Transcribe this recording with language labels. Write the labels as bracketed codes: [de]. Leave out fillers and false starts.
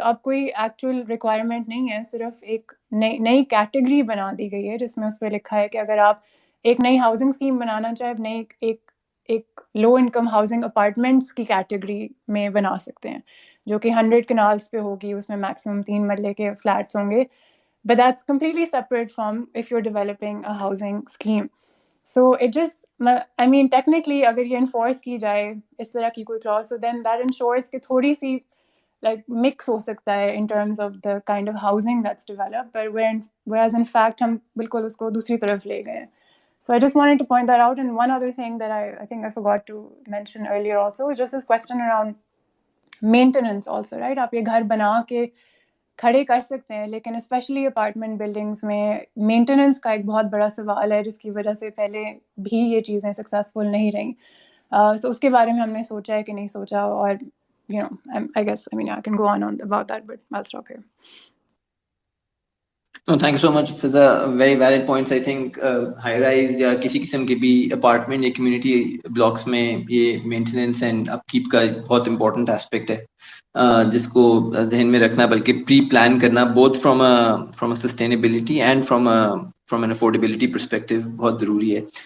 [ur] اب کوئی actual requirement نہیں ہے صرف ایک نئی کیٹیگری بنا دی گئی ہے جس میں اس پہ لکھا ہے کہ اگر آپ ایک نئی ہاؤسنگ اسکیم بنانا چاہیں نئی ایک لو انکم ہاؤسنگ اپارٹمنٹس کی کیٹیگری میں بنا سکتے ہیں جو کہ 100 کنالس پہ ہوگی اس میں میکسیمم 3 مرلے کے فلیٹس ہوں گے [en] But that's completely separate from if you are developing a housing scheme. [ur] So it just I main technically اگر یہ انفورس کی جائے اس طرح کی کوئی کلاس تو دین دیٹ انشورس کہ تھوڑی سی لائک مکس ہو سکتا ہے in terms of the kind of housing that's develop but [en] whereas in fact [ur] ہم بالکل اس کو دوسری طرف لے گئے ہیں. [en] So I just wanted to point that out. And one other thing that I think I forgot to mention earlier also is just this question around maintenance also, right? [ur] آپ یہ گھر بنا کے کھڑے کر سکتے ہیں لیکن اسپیشلی اپارٹمنٹ بلڈنگس میں مینٹیننس کا ایک بہت بڑا سوال ہے جس کی وجہ سے پہلے بھی یہ چیزیں سکسیزفل نہیں رہیں. So اس کے بارے میں ہم نے سوچا ہے کہ نہیں سوچا اور [en] I guess I can go on about that but I'll stop here. No, thank you so much for the very valid points. I think [ur] high rise یا کسی قسم کے بھی اپارٹمنٹ یا کمیونٹی بلاکس میں یہ مینٹیننس اینڈ اپ کیپ کا بہت امپورٹنٹ ایسپیکٹ ہے جس کو ذہن میں رکھنا بلکہ پری پلان کرنا both from a sustainability and from an affordability perspective بہت ضروری ہے.